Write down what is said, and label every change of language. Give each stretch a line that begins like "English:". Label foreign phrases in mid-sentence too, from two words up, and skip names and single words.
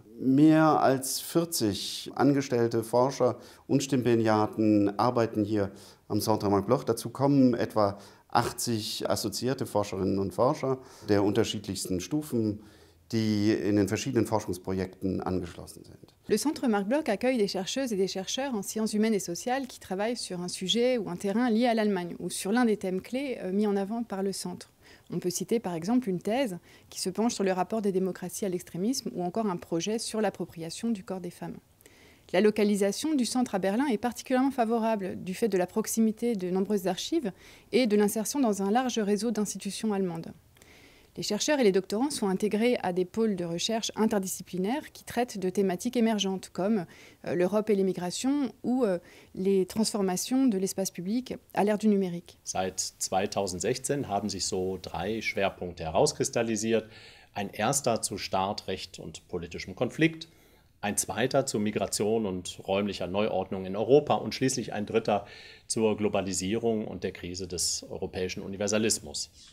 German: Mehr als 40 angestellte Forscher und Stipendiaten arbeiten hier am Centre Marc Bloch. Dazu kommen etwa 80 assoziierte Forscherinnen und Forscher der unterschiedlichsten Stufen, die in den verschiedenen Forschungsprojekten angeschlossen sind.
French: Le Centre Marc Bloch accueille des chercheuses et des chercheurs en sciences humaines et sociales qui travaillent sur un sujet ou un terrain lié à l'Allemagne ou sur l'un des thèmes clés mis en avant par le centre. On peut citer par exemple une thèse qui se penche sur le rapport des démocraties à l'extrémisme ou encore un projet sur l'appropriation du corps des femmes. La localisation du centre à Berlin est particulièrement favorable du fait de la proximité de nombreuses archives et de l'insertion dans un large réseau d'institutions allemandes. Les chercheurs et les doctorants sont intégrés à des pôles de recherche interdisciplinaires qui traitent de thématiques émergentes comme l'Europe et les migrations ou les transformations de l'espace public à l'ère du numérique.
German: Seit 2016 haben sich so 3 Schwerpunkte herauskristallisiert. Ein erster zu Staatrecht und politischem Konflikt, ein zweiter zu Migration und räumlicher Neuordnung in Europa und schließlich ein dritter zur Globalisierung und der Krise des europäischen Universalismus.